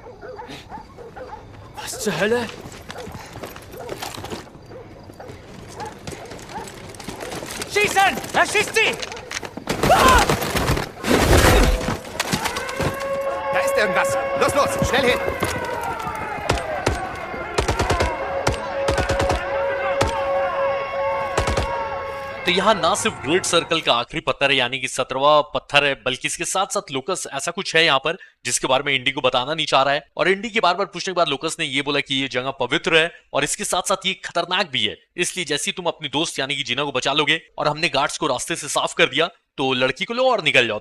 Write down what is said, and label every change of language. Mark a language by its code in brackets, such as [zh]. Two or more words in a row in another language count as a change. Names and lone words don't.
[de] Was zur Hölle? Schießen! Er schießt sie! Ah! Da ist irgendwas. Los, los, schnell hin! [hi] तो यहाँ ना सिर्फ ग्रेट सर्कल का आखिरी पत्थर है यानी कि 17वां पत्थर है, बल्कि इसके साथ साथ लूकस ऐसा कुछ है यहाँ पर जिसके बारे में इंडी को बताना नहीं चाह रहा है। और इंडी के बार बार पूछने के बाद लूकस ने ये बोला कि ये जगह पवित्र है और इसके साथ साथ ये खतरनाक भी है, इसलिए जैसे ही तुम अपनी दोस्त यानी कि जीना को बचा लोगे और हमने गार्ड्स को रास्ते से साफ कर दिया तो लड़की को लो और निकल जाओ।